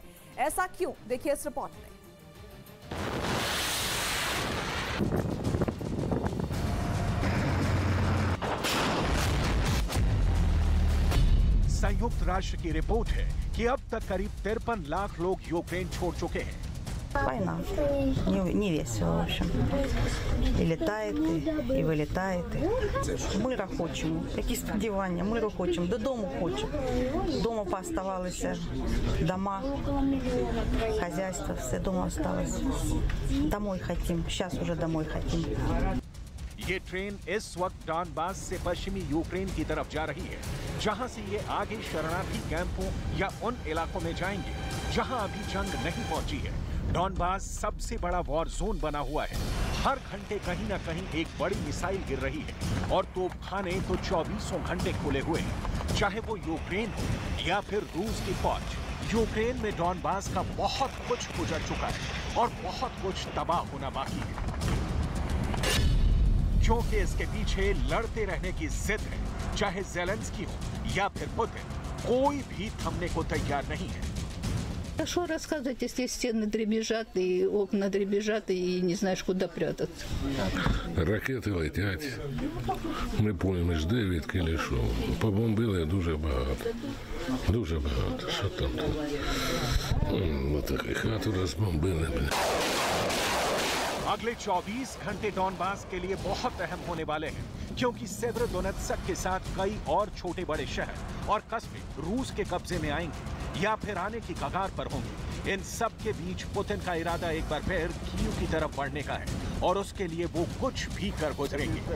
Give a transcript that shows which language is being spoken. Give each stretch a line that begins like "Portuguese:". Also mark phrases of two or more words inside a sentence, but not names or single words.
Hindi: ऐसा क्यों, देखिए इस रिपोर्ट में। संयुक्त राष्ट्र की रिपोर्ट है कि अब तक करीब 53 लाख लोग यूक्रेन छोड़ चुके हैं।
Russian: Война. Не весело, в общем. И летает, и вилітає.
Ukrainian: Мира хочемо. Які сподівання, миру хочемо. Додому хочемо.
Russian: Дома пооставалися дома, хозяйство, все дома осталось. Домой хотим. Сейчас уже домой хотим.
Hindi: ये ट्रेन इस वक्त डॉनबास से पश्चिमी यूक्रेन की तरफ जा रही है, जहां से ये आगे शरणार्थी कैंपों या उन इलाकों में जाएंगे जहां अभी जंग नहीं पहुंची है। डॉनबास सबसे बड़ा
English: war zone
Hindi: बना हुआ है। हर घंटे कहीं ना कहीं एक बड़ी मिसाइल गिर रही है और तोपखाने तो 24 घंटे खुले हुए हैं, चाहे वो यूक्रेन हो या फिर रूस की फौज। यूक्रेन में डॉनबास का बहुत कुछ गुजर चुका है और बहुत कुछ तबाह होना बाकी है, क्योंकि इसके पीछे लड़ते रहने की जिद है। चाहे ज़ेलेंस्की हो या फिर पुतिन, कोई भी थमने को तैयार नहीं है।
Russian: Что рассказывать, если стены дребезжат и окна дребезжат и не знаешь, куда прятаться?
Ukrainian: Ракети летять. Не поймеш, де, відки лишов. Побомбили дуже багато. Дуже багато. Що там? Отакі хату розбомбили, бля.
Hindi: अगले 24 घंटे डॉनबास के लिए बहुत अहम होने वाले हैं, क्योंकि सेवेरोडोनेत्स्क के साथ कई और छोटे बड़े शहर और कस्बे रूस के कब्जे में आएंगे या फिर आने की कगार पर होंगे। इन सब के बीच पुतिन का इरादा एक बार फिर कीव की तरफ बढ़ने का है और उसके लिए वो कुछ भी कर गुजरेंगे।